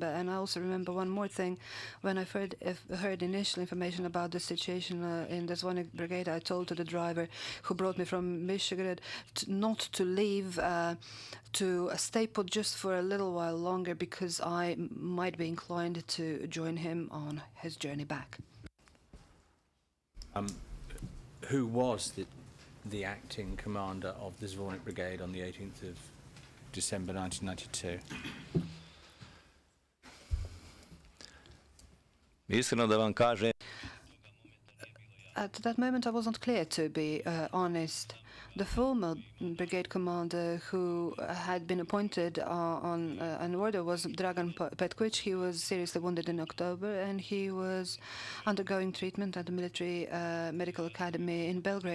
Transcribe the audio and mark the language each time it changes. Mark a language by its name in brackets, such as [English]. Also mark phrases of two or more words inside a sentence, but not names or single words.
[English] And I also remember one more thing. When I heard initial information about the situation in the Zvornik brigade, I told to the driver who brought me from Visegrad not to leave, to stay put just for a little while longer, because I might be inclined to join him on his journey back. Who was the acting commander of the Zvornik Brigade on the 18th of December 1992? [Serbian] Iskreno da vam kažem, [English] At that moment, I wasn't clear, to be honest. The former brigade commander who had been appointed on an order was Dragan Petković. He was seriously wounded in October, and he was undergoing treatment at the military medical academy in Belgrade.